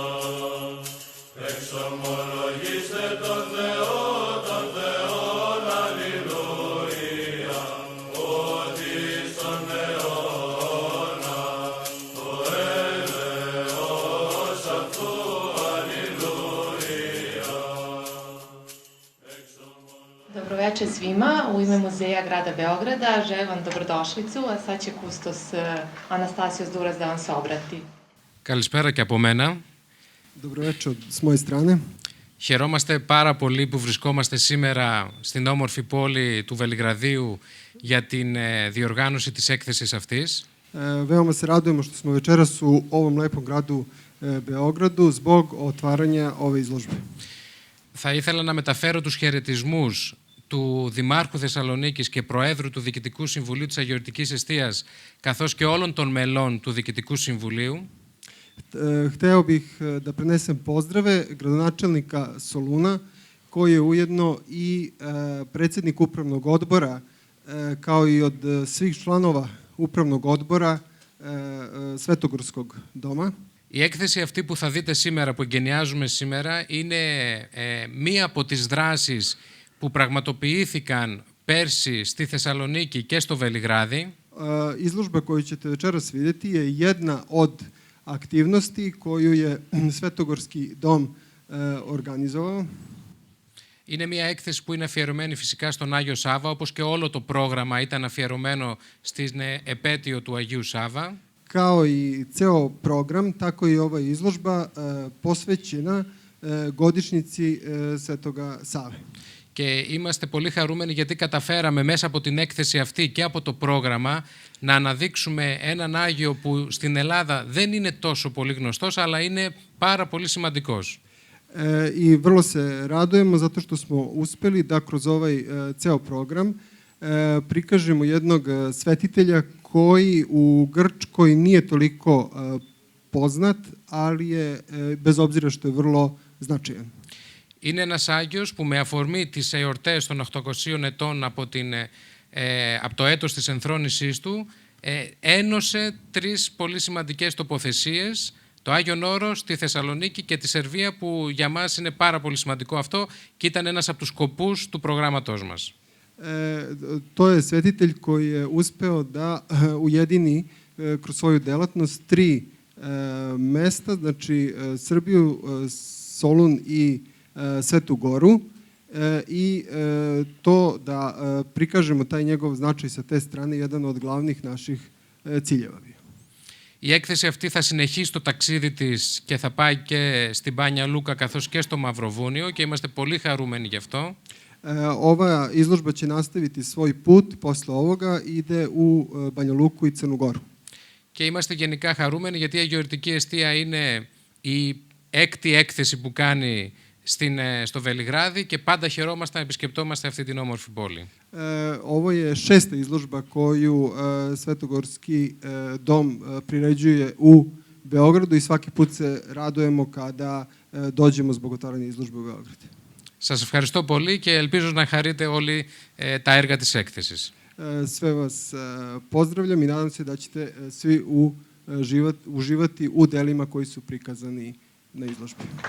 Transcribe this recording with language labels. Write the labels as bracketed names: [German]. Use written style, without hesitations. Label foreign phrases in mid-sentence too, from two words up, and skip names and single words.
[Greek] Εξομολογήστε τον Θεόν, αλληλούια, ότι στον αιώνα το έλεος αυτού, αλληλούια. [Serbian] Dobro večer svima. U ime Muzeja grada Beograda želim vam dobrodošlicu, a sad će kustos Anastasios Duras da vam se obrati. [Greek] Καλησπέρα και από μένα. [Serbian] Dobro večer s moje strane. [Greek] Χαιρόμαστε πάρα πολύ που βρισκόμαστε σήμερα στην όμορφη πόλη του Βελιγραδίου για την διοργάνωση της έκθεσης αυτής. [Serbian] Veoma se radujemo što smo večeras u ovom lepom gradu Beogradu zbog otvaranja ove izložbe. [Greek] Θα ήθελα να μεταφέρω τους χαιρετισμούς του Δημάρχου Θεσσαλονίκης και Προέδρου του Διοικητικού Συμβουλίου της Αγιορτικής Εστίας, καθώς και όλων των μελών του Διοικητικού Συμβουλίου. [Serbian] Hteo bih da prenesem pozdrave gradonačelnika Soluna, koji je ujedno i predsjednik upravnog odbora, kao i od svih članova upravnog odbora Svetogorskog doma. [Greek] Η έκθεση αυτή που θα δείτε σήμερα, που εγκαινιάζουμε σήμερα, είναι μία από τις δράσεις που πραγματοποιήθηκαν πέρσι στη Θεσσαλονίκη και στο Βελιγράδι. [Serbian] Izložba koju ćete večeras vidjeti je jedna od aktivnosti koju je Svetogorski dom organizovao. [Greek] Είναι μια έκθεση που είναι αφιερωμένη φυσικά στον Άγιο Σάββα, όπως και όλο το πρόγραμμα ήταν αφιερωμένο στην επέτειο του Αγίου Σάββα. [Serbian] Kao i ceo program, tako i ova izložba posvećena godišnjici Svetoga Save. [Greek] Και είμαστε πολύ χαρούμενοι γιατί καταφέραμε μέσα από την έκθεση αυτή και από το πρόγραμμα να αναδείξουμε έναν Άγιο που στην Ελλάδα δεν είναι τόσο πολύ γνωστός, αλλά είναι πάρα πολύ σημαντικός. [Serbian] I vrlo se radujemo zato što smo uspeli da kroz ovaj ceo program prikažemo jednog svetitelja koji u Grčkoj nije toliko poznat, ali je, bez obzira što je vrlo značajan. [Greek] Είναι ένας Άγιος που με αφορμή τις εορτές των 800 ετών από το έτος της ενθρόνησής του ένωσε τρεις πολύ σημαντικές τοποθεσίες, το Άγιον Όρος, τη Θεσσαλονίκη και τη Σερβία, που για μας είναι πάρα πολύ σημαντικό αυτό και ήταν ένας από τους σκοπούς του προγράμματός μας. [Serbian] To je svetitelj koji je uspeo da ujedini kroz svoju delatnost tri mesta, znači Srbiju, Solun i Svetu Goru, i to da prikažemo taj njegov značaj sa te strane, jedan od glavnih naših ciljeva bio. [Greek] Η έκθεση αυτή θα συνεχίσει το ταξίδι της και θα πάει και στην Μπάνια Λούκα καθώς και στο Μαυροβούνιο και είμαστε πολύ χαρούμενοι γι' αυτό. [Serbian] Ova izložba će nastaviti svoj put, posle ovoga ide u Banja Luku i Crnu Goru. [Greek] Και είμαστε γενικά χαρούμενοι γιατί η Αγιορτική Εστία είναι η έκτη έκθεση που κάνει στο Βελιγράδι και πάντα χαιρόμαστε να επισκεπτόμαστε αυτή την όμορφη πόλη. [Serbian] Ovo je šesta izložba koju Svetogorski dom priređuje u Beogradu i svaki put se radujemo kada dođemo zbog otvaranja izložbe u Beogradu. [Greek] Σας ευχαριστώ πολύ και ελπίζω να χαρείτε όλοι τα έργα της έκθεσης. [Serbian] Sve vas pozdravljam i nadam se da ćete svi uživati u delima koji su prikazani na izložbi.